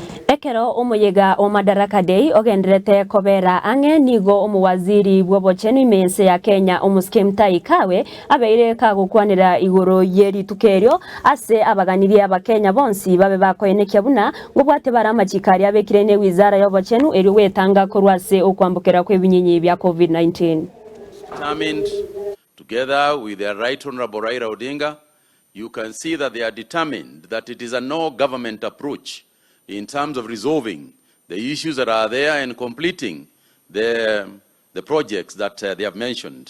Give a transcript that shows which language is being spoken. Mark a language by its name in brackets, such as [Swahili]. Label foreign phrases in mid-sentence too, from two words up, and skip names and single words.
[Gusii] Ekero omuyega o Madaraka Day ogendrete kobera ang'e nigo omuwaziri bw'obochenu imense ya Kenya omusikemtai kawe abeire kagukwanira iguru yeritukerio ase abaganirie abakenya bonsi babe bakoenekia buna ngobwate bara amachikari abekire ne wizara y'obochenu eri wetanga korwase okwambukira kw'ebinyinyi bya COVID-19. [English] Determined, together with their Right Honorable Raila Odinga, you can see that they are determined that it is a no-government approach in terms of resolving the issues that are there and completing the projects that they have mentioned.